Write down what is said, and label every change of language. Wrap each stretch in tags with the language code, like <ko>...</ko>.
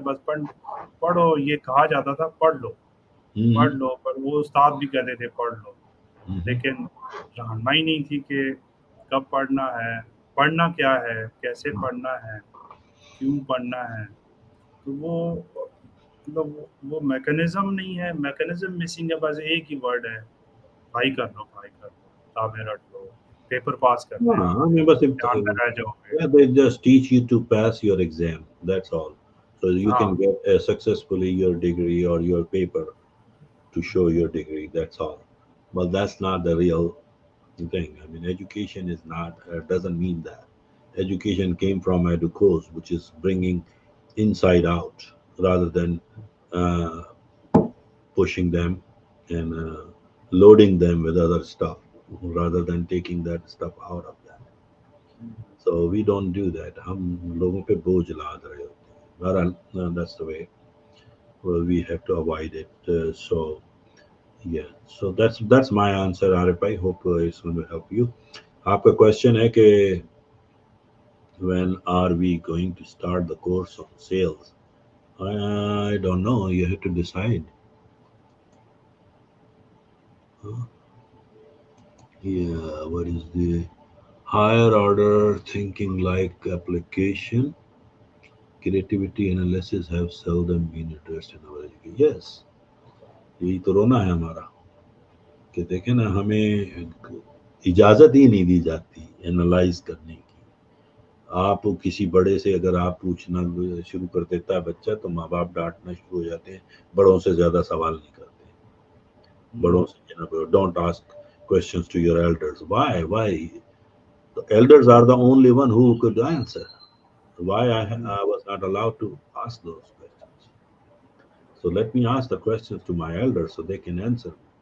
<hi>बस पढ़ो, ये कहा जाता था पढ़ लो, पर वो उस्ताद भी कहते थे पढ़ लो, लेकिन रहनुमाई नहीं थी कि कब पढ़ना है, पढ़ना क्या है, कैसे पढ़ना है, क्यों पढ़ना है। तो वो मतलब वो मैकेनिज्म नहीं है, मैकेनिज्म मिसिंग है। बस एक ही वर्ड है, भाई कर लो, किताबें रट लो, पेपर पास करना है,</hi> <en>I mean, but</en> <hi>ध्यान में रह जाओगे।</hi> <en>yeah, they just teach you to pass your exam. That's all. So you can get successfully your degree or your paper to show your degree. That's all. But that's not the real thing. I mean, education is not doesn't mean that. Education came from educos, which is bringing inside out rather than uh, pushing them and loading them with other stuff rather than taking that stuff out of that. So we don't do that.</en> <hi>हम लोगों पे बोझ लाद रहे होते हैं.</hi> <en>But that's the way. Well, we have to avoid it. So yeah. So that's my answer, Arif. I hope it's going to help you.</en> <hi>आपका question है कि</hi> <en>when are we going to start the course on sales? I don't know. You have to decide. Huh? Yeah. What is the higher order thinking like application? Creativity analysis have seldom been addressed in our education.</en> <hi>Yes, यही तो रोना है हमारा कि देखें ना, हमें इजाज़त ही नहीं दी जाती एनालाइज करने की। आप किसी बड़े से अगर आप पूछना शुरू कर देता है बच्चा, तो माँ बाप डांटना शुरू हो जाते हैं, बड़ों से ज़्यादा सवाल नहीं करते। बड़ों से</hi> <en>Don't ask questions to your elders. Why? The elders are the only one who could answer. Why I was not allowed to ask those questions. So let me ask the questions to my elders so they can answer.</en>